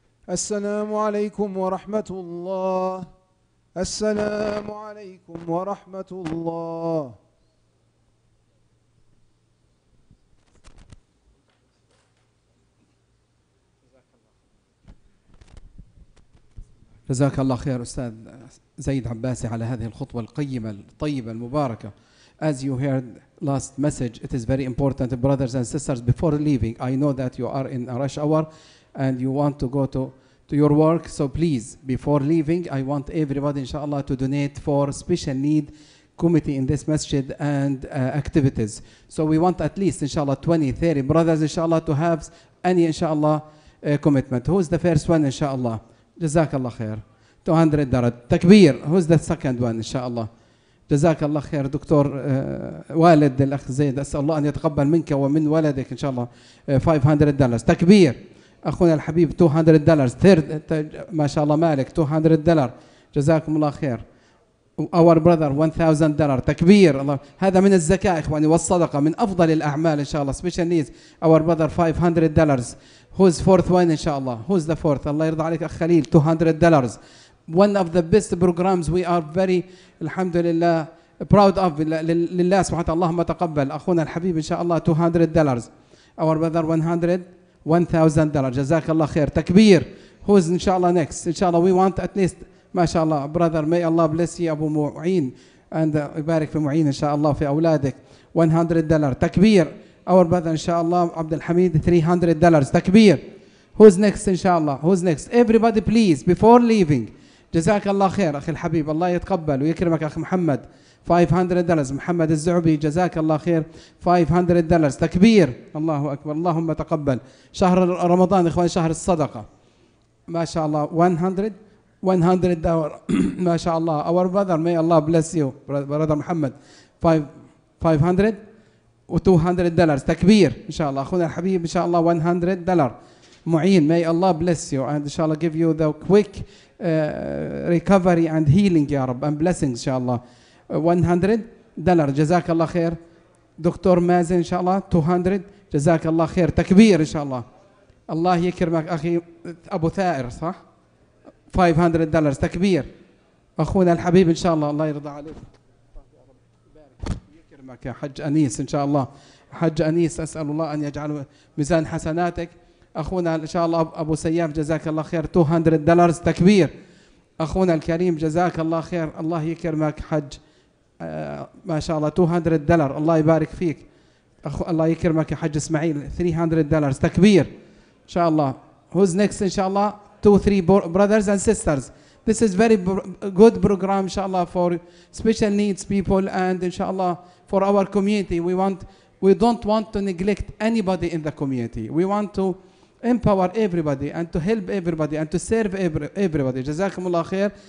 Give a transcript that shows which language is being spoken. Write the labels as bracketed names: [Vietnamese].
[Arabic] السلام عليكم ورحمة الله. السلام عليكم ورحمة الله. جزاك الله خير أستاذ زيد عباسي على هذه الخطوة القيمة الطيبة المباركة. [English] As you heard last message, it is very important, brothers and sisters, before leaving, I know that you are in a rush hour and you want to go to your work, so please, before leaving, I want everybody, inshallah, to donate for special need committee in this masjid and activities. So we want at least, inshallah, 20, 30 brothers, inshallah, to have any, inshallah, commitment. Who's the first one, inshallah? [Arabic] جزاك الله خير. 200 درجة تكبير. [English] Who's the second one [Arabic] إن شاء الله؟ جزاك الله خير دكتور والد الأخ زيد، أسأل الله أن يتقبل منك ومن ولدك إن شاء الله. $500 تكبير. أخونا الحبيب $200. [English] third [Arabic] ما شاء الله مالك $200. جزاكم الله خير. [English] Our brother $1,000 [Arabic] تكبير. الله، هذا من الزكاة إخواني والصدقة، من أفضل الأعمال إن شاء الله. [English] Special needs. Our brother $500. Who's fourth one [Arabic] إن شاء الله? [English] Who's the fourth? [Arabic] الله يرضى عليك أخ خليل. $200. [English] One of the best programs we are very [Arabic] الحمد لله [English] proud of. [Arabic] لله سبحانه وتعالى اللهم تقبل. أخونا الحبيب إن شاء الله $200. [English] Our brother [Arabic] $100. جزاك الله خير تكبير. [English] Who's [Arabic] إن شاء الله [English] next? [Arabic] إن شاء الله [English] we want at least [Arabic] ما شاء الله [English] brother may Allah bless you [Arabic] أبو معين and يبارك في معين إن شاء الله في أولادك. $100 تكبير. [English] Our brother [Arabic] إن شاء الله عبد الحميد $300 تكبير. [English] Who's next [Arabic] إن شاء الله? [English] Who's next? Everybody please before leaving. [Arabic] جزاك الله خير أخي الحبيب، الله يتقبل ويكرمك أخ محمد. $500. محمد الزعبي جزاك الله خير. $500 تكبير. الله أكبر. اللهم تقبل. شهر رمضان إخوان شهر الصدقة ما شاء الله. $100 ما شاء الله. [English] Our brother may Allah bless you brother محمد. [Arabic] 500 و$200 تكبير إن شاء الله. أخونا الحبيب إن شاء الله $100. [English] معين may Allah bless you and [Arabic] إن شاء الله [English] give you the quick recovery and healing [Arabic] يا رب [English] and blessings إن شاء الله. [Arabic] $100 جزاك الله خير. دكتور مازن إن شاء الله 200 جزاك الله خير تكبير إن شاء الله. الله يكرمك أخي أبو ثائر صح؟ $500 تكبير. أخونا الحبيب إن شاء الله الله يرضى عليك يكرمك يا حج أنيس إن شاء الله. حج أنيس أسأل الله أن يجعله ميزان حسناتك. أخونا إن شاء الله أبو سياف جزاك الله خير $200 تكبير. أخونا الكريم جزاك الله خير الله يكرمك حج ما شاء الله $200 الله يبارك فيك. الله يكرمك يا حج إسماعيل $300 تكبير إن شاء الله. [English] Who's next [Arabic] إن شاء الله? [English] 2-3 brothers and sisters. This is very good program [Arabic] إن شاء الله [English] for special needs people and إن شاء الله for our community. We want We don't want to neglect anybody in the community. We want to empower everybody and to help everybody and to serve everybody. Jazakumullah khair.